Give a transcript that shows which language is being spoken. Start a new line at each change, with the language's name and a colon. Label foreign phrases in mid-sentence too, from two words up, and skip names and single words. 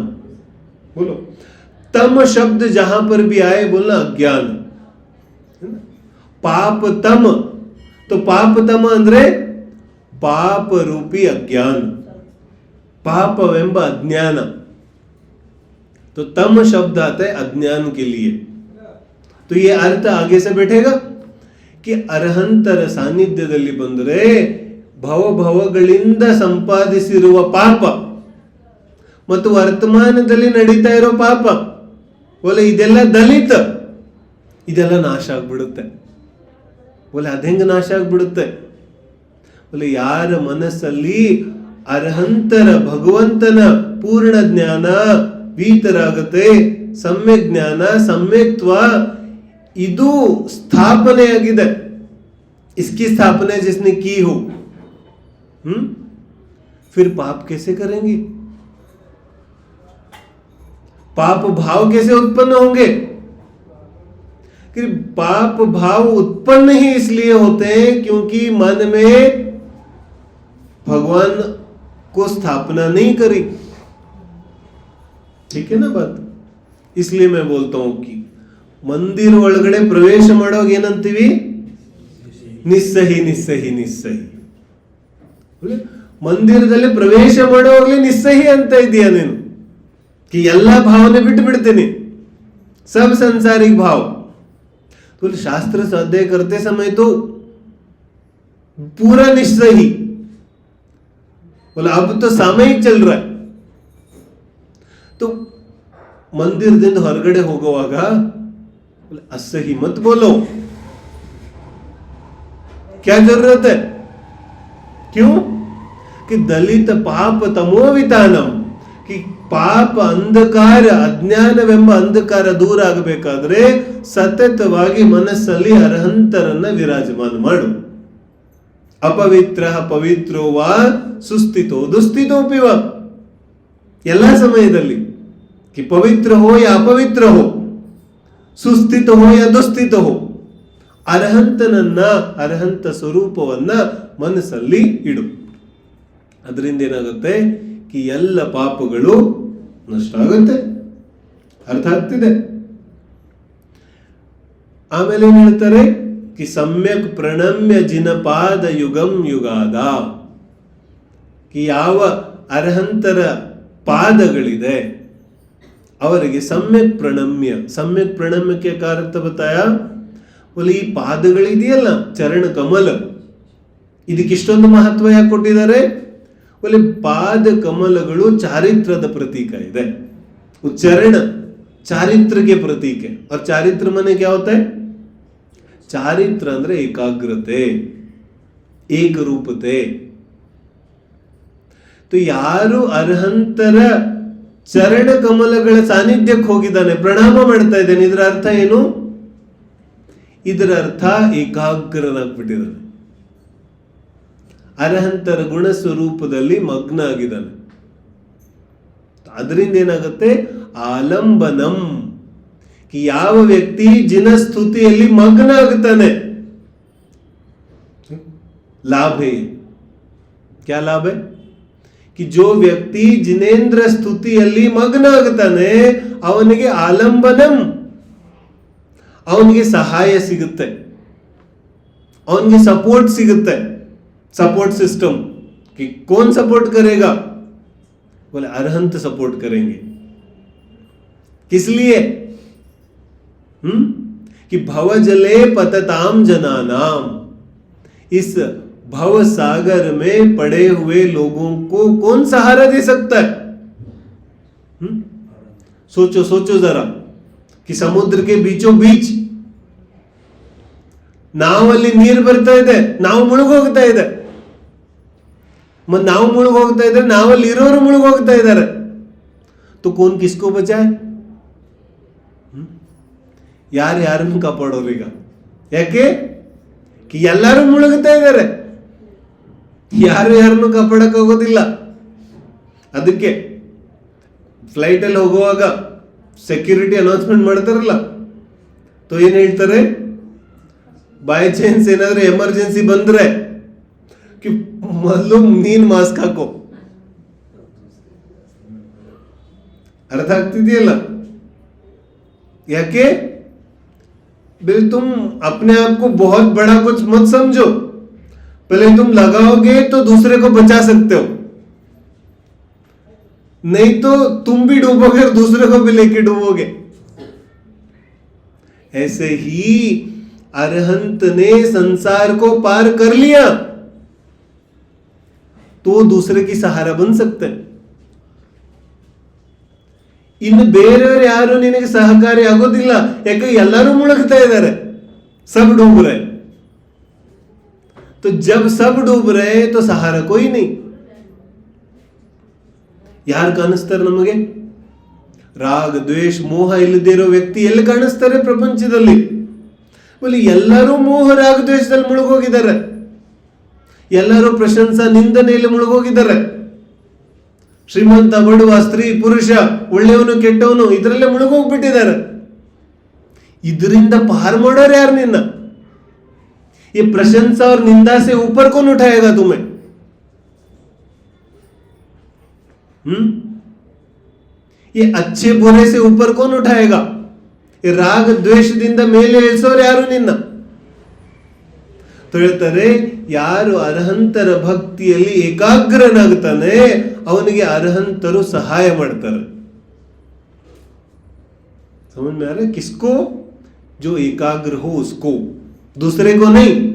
Hindi: बोलो तम शब्द जहां पर भी आए बोलना अज्ञान. पाप तम, तो पाप तम ಅಂದ್ರೆ पाप रूपी अज्ञान, पापವೆಂಬ अज्ञान. तो तम शब्द आता है अज्ञान के लिए. तो ये अर्थ आगे से बैठेगा कि
Kannada: ಅರ್ಹಂತರ ಸಾನ್ನಿಧ್ಯದಲ್ಲಿ ಬಂದರೆ ಭವಭವಗಳಿಂದ ಸಂಪಾದಿಸಿರುವ ಪಾಪ ಮತ್ತು ವರ್ತಮಾನದಲ್ಲಿ ನಡೀತಾ ಇರೋ ಪಾಪ ಬೋಲೆ ಇದೆಲ್ಲ ದಲಿತ, ಇದೆಲ್ಲ ನಾಶ ಆಗ್ಬಿಡುತ್ತೆ. ಬೋಲೆ ಅದೆಂಗ ನಾಶ ಆಗ್ಬಿಡುತ್ತೆ? ಬೋಲೆ ಯಾರ ಮನಸ್ಸಲ್ಲಿ ಅರ್ಹಂತರ ಭಗವಂತನ ಪೂರ್ಣ ಜ್ಞಾನ ಭೀತರಾಗುತ್ತೆ, ಸಮ್ಯಕ್ ಜ್ಞಾನ ಸಮ್ಯಕ್ತ್ವ ಇದು ಸ್ಥಾಪನೆ ಆಗಿದೆ.
Hindi: इसकी स्थापना जिसने की हो, फिर पाप कैसे करेंगे? पाप भाव कैसे उत्पन्न होंगे? कि पाप भाव उत्पन्न ही इसलिए होते हैं क्योंकि मन में भगवान को स्थापना नहीं करी. ठीक है ना बात? इसलिए मैं बोलता हूं कि मंदिर
Kannada: ಒಳಗಡೆ ಪ್ರವೇಶ ಮಾಡೋವಾಗ ಏನಂತೀವಿ? ನಿಸ್ಸಹಿ ನಿಸ್ಸಹಿ ನಿಸ್ಸಹಿ. ಮಂದಿರದಲ್ಲಿ ಪ್ರವೇಶ ಮಾಡುವಾಗಲೇ ನಿಸ್ಸಹಿ ಅಂತ ಇದೆಯಾ ನೀನು? कि ಎಲ್ಲ ಭಾವನೆ ಬಿಟ್ಟು ಬಿಡ್ತೀನಿ,
Hindi: सब संसारिक भाव. तो शास्त्र स्वाध्याय करते समय तो पूरा निस्सही. बोला अब तो सामयिक चल रहा है. तो
Kannada: ಮಂದಿರದಿಂದ ಹೊರಗಡೆ ಹೋಗುವಾಗ
Hindi: असही मत बोलो. क्या जरूरत है? क्यों?
Kannada: कि
Sanskrit: दलित पाप तमोवितानम,
Kannada: कि ಪಾಪ ಅಂಧಕಾರ ಅಜ್ಞಾನವೆಂಬ ಅಂಧಕಾರ ದೂರ ಆಗಬೇಕಾದ್ರೆ ಸತತವಾಗಿ ಮನಸ್ಸಲ್ಲಿ ಅರ್ಹಂತರನ್ನ ವಿರಾಜಮಾನ ಮಾಡು.
Sanskrit: ಅಪವಿತ್ರ ಪವಿತ್ರೋವಾ ಸುಸ್ಥಿತೋ ದುಸ್ಥಿತೋಪಿವ.
Kannada: ಎಲ್ಲ ಸಮಯದಲ್ಲಿ
Hindi: कि पवित्र हो या अपवित्र हो, ಸುಸ್ಥಿತ हो या ದುಸ್ಥಿತ हो,
Kannada: ಅರ್ಹಂತನನ್ನ ಅರ್ಹಂತ ಸ್ವರೂಪವನ್ನ ಮನಸ್ಸಲ್ಲಿ ಇಡು. ಅದರಿಂದ ಏನಾಗುತ್ತೆ? कि ಎಲ್ಲ ಪಾಪಗಳು ನಷ್ಟ ಆಗುತ್ತೆ. ಅರ್ಥ ಆಗ್ತಿದೆ? ಆಮೇಲೆ ಏನ್ ಹೇಳ್ತಾರೆ?
Sanskrit: कि सम्यक प्रणम्य जिनपाद युगम युगाದ.
Kannada: कि ಯಾವ ಅರ್ಹಂತರ ಪಾದಗಳಿದೆ ಅವರಿಗೆ ಸಮ್ಯಕ್ ಪ್ರಣಮ್ಯ. ಸಮ್ಯಕ್ ಪ್ರಣಮ್ಯಕ್ಕೆ ಕಾರ್ಯ
Hindi: बताया. बोले
Kannada: ಈ ಪಾದಗಳಿದೆಯಲ್ಲ ಚರಣ ಕಮಲ, ಇದಕ್ಕೆ ಇಷ್ಟೊಂದು ಮಹತ್ವ ಯಾಕೆ ಕೊಟ್ಟಿದ್ದಾರೆ?
Hindi: बोले पाद
Kannada: कमलಗಳು ಚಾರಿತ್ರದ ಪ್ರತೀಕ ಇದೆ.
Hindi: चरण चारित्र के प्रतीक है. और चारित्र माने क्या होता है?
Kannada: चारित्र ಅಂದ್ರೆ ಏಕಾಗ್ರತೆ, ಏಕರೂಪತೆ. तो ಯಾರು ಅರ್ಹಂತರ ಚರಣ ಕಮಲಗಳ ಸಾನ್ನಿಧ್ಯಕ್ಕೆ ಹೋಗಿದ್ದಾನೆ, ಪ್ರಣಾಮ ಮಾಡ್ತಾ ಇದ್ದಾನೆ, ಇದರ ಅರ್ಥ ಏನು? ಇದರ ಅರ್ಥ ಏಕಾಗ್ರನಾಗ್ಬಿಟ್ಟಿದ್ದಾನೆ, ಅರ್ಹಂತರ ಗುಣ ಸ್ವರೂಪದಲ್ಲಿ ಮಗ್ನ ಆಗಿದ್ದಾನೆ. ಅದರಿಂದ ಏನಾಗುತ್ತೆ? ಆಲಂಬನಂ. कि ಯಾವ ವ್ಯಕ್ತಿ ಜಿನ ಸ್ತುತಿಯಲ್ಲಿ ಮಗ್ನ ಆಗುತ್ತಾನೆ,
Hindi: लाभ है. क्या लाभ है? कि जो
Kannada: ವ್ಯಕ್ತಿ ಜಿನೇಂದ್ರ ಸ್ತುತಿಯಲ್ಲಿ ಮಗ್ನ ಆಗುತ್ತಾನೆ ಅವನಿಗೆ ಆಲಂಬನಂ, ಅವನಿಗೆ ಸಹಾಯ ಸಿಗುತ್ತೆ, ಅವನಿಗೆ ಸಪೋರ್ಟ್ ಸಿಗುತ್ತೆ.
English: support system
Hindi: कि कौन सपोर्ट करेगा? बोले अरहंत सपोर्ट करेंगे. किस लिए? कि
Sanskrit: भव जले पतताम जनानाम.
Hindi: इस भव सागर में पड़े हुए लोगों को कौन सहारा दे सकता है? सोचो सोचो जरा कि समुद्र के बीचों बीच
Kannada: ನಾವಲ್ಲಿ ನೀರು ಬರ್ತಾ ಇದೆ, ನಾವು ಮುಳುಗೋಗ್ತಾ ಇದೆ. ನಾವು ಮುಳುಗೋಗ್ತಾ ಇದ್ರೆ ನಾವಲ್ಲಿ ಇರೋರು ಮುಳುಗೋಗ್ತಾ ಇದ್ದಾರೆ.
Hindi: तो कौन किसको बचाए?
Kannada: ಯಾರನ್ನು ಕಾಪಾಡೋರು ಈಗ? ಯಾಕೆ? ಎಲ್ಲರೂ ಮುಳುಗುತ್ತಾ ಇದ್ದಾರೆ, ಯಾರನ್ನು ಕಾಪಾಡಕ್ಕಾಗೋದಿಲ್ಲ. ಅದಕ್ಕೆ ಫ್ಲೈಟ್ ಅಲ್ಲಿ ಹೋಗುವಾಗ
English: security announcement
Kannada: ಮಾಡ್ತಾರಲ್ಲ, ಏನ್ ಹೇಳ್ತಾರೆ?
English: by chance
Kannada: ಏನಾದ್ರೂ ಎಮರ್ಜೆನ್ಸಿ ಬಂದ್ರೆ ಮೊದಲು ನೀನ್ ಮಾಸ್ಕ್ ಹಾಕೋ. अर्थ ಆಗ್ತಿದೆಯಲ್ಲ?
Hindi: याके बिल तुम अपने आप को बहुत बड़ा कुछ मत समझो, पहले तुम लगाओगे तो दूसरे को बचा सकते हो, नहीं तो तुम भी डूबोगे और दूसरे को भी लेके डूबोगे. ऐसे ही अरहंत ने संसार को पार कर लिया तो दूसरे की सहारा बन सकते हैं.
Kannada: ಇನ್ನು ಬೇರೆಯವರು ಯಾರು ನಿನಗೆ ಸಹಕಾರಿ ಆಗೋದಿಲ್ಲ, ಯಾಕೆ ಎಲ್ಲರೂ ಮುಳುಗ್ತಾ ಇದ್ದಾರೆ.
Hindi: सब डूब रहे, तो जब सब डूब रहे तो सहारा कोई नहीं.
Kannada: ಯಾರು ಕಾಣಿಸ್ತಾರೆ ನಮಗೆ? ರಾಗ ದ್ವೇಷ ಮೋಹ ಇಲ್ಲದೆ ಇರೋ ವ್ಯಕ್ತಿ ಎಲ್ಲಿ ಕಾಣಿಸ್ತಾರೆ ಪ್ರಪಂಚದಲ್ಲಿ? ಬಲಿ ಎಲ್ಲರೂ ಮೋಹ ರಾಗ ದ್ವೇಷದಲ್ಲಿ ಮುಳುಗೋಗಿದ್ದಾರೆ, ಎಲ್ಲರೂ ಪ್ರಶಂಸಾ ನಿಂದನೆಯಲ್ಲಿ ಮುಳುಗೋಗಿದ್ದಾರೆ. ಶ್ರೀಮಂತ ಬಡವ ಸ್ತ್ರೀ ಪುರುಷ ಒಳ್ಳೆಯವನು ಕೆಟ್ಟವನು ಇದರಲ್ಲೇ ಮುಳುಗೋಗ್ಬಿಟ್ಟಿದ್ದಾರೆ. ಇದರಿಂದ पार ಮಾಡೋರು ಯಾರು ನಿನ್ನ?
Hindi: ये प्रशंसा और निंदा से ऊपर कौन उठाएगा तुम्हें? ये अच्छे बुरे से ऊपर कौन उठाएगा? ये राग
Kannada: ದ್ವೇಷದಿಂದ ಮೇಲೆ ಇಳಿಸೋರು ಯಾರು ನಿನ್ನ? ಹೇಳ್ತಾರೆ, ಯಾರು ಅರ್ಹಂತರ ಭಕ್ತಿಯಲ್ಲಿ ಏಕಾಗ್ರನಾಗ್ತಾನೆ ಅವನಿಗೆ ಅರ್ಹಂತರು ಸಹಾಯ ಮಾಡ್ತಾರೆ.
Hindi: समझ में आ रहा है? किसको? जो एकाग्र हो उसको, दूसरे को नहीं.